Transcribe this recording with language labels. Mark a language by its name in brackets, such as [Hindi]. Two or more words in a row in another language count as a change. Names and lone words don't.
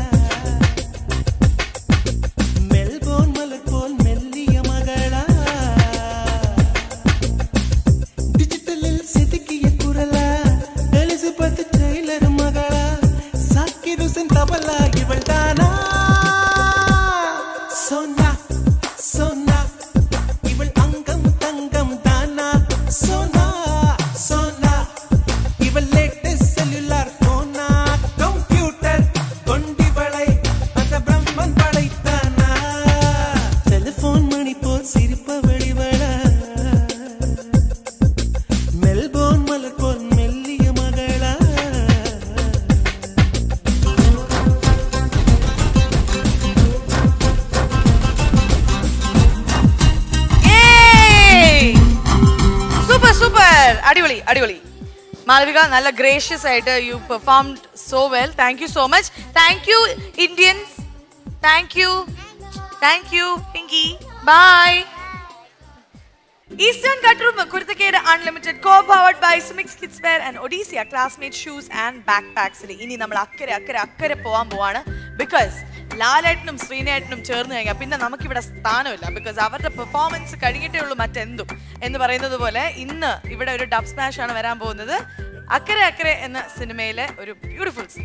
[Tamil] மெல்போர்ன் மலர் போல் மெல்லிய மகளா, டிஜிட்டலில் செதுக்கிய குரலா, எலிசபெத் டெய்லர் மகளா, சாகிர் ஹுசைன் தபலா இவள் தானா [Hindi] सोना सोना. [Tamil] இவள் அங்கம் தங்கம் தானா [Hindi] सोना सोना. [Tamil] இவள் [English] latest cellular [Tamil] ஃபோனா, கம்ப்யூட்டர் கொண்டிவளை அந்த பிரம்மன் படைத்தானா. டெலிஃபோன் மணி போல் சிரிப்பவள் இவள, மெல்போர்ன் மலர் போல் மெல்லிய மகளா. [English] super super, [Malayalam] അടിപൊളി അടിപൊളി. [English] മാളവിക, [Malayalam] നല്ല ഗ്രേഷ്യസ് ആയിട്ട് [English] you performed so well. Thank you so much. Thank you Indians. Thank you Pinky. Bye. ഈസ്റ്റേൺ കട്ടുറും കുരുത്തക്കേട് അൺലിമിറ്റഡ് co-powered by Sumix Kids Wear and Odisea Classmate Shoes and Backpacks. [Malayalam] ഇനി നമ്മൾ അക്കരെ പോവാൻ പോവാണ്. ബിക്കോസ് ലാലേട്ടനും ശ്രീനേട്ടനും ചേർന്ന് കഴിഞ്ഞാൽ പിന്നെ നമുക്കിവിടെ സ്ഥാനമില്ല. ബിക്കോസ് അവരുടെ പെർഫോമൻസ് കഴിഞ്ഞിട്ടേ ഉള്ളൂ മറ്റെന്തും എന്ന് പറയുന്നത് പോലെ ഇന്ന് ഇവിടെ ഒരു ഡബ് സ്മാഷ് ആണ് വരാൻ പോകുന്നത്. അക്കരെ എന്ന സിനിമയിലെ ഒരു [English] beautiful scene.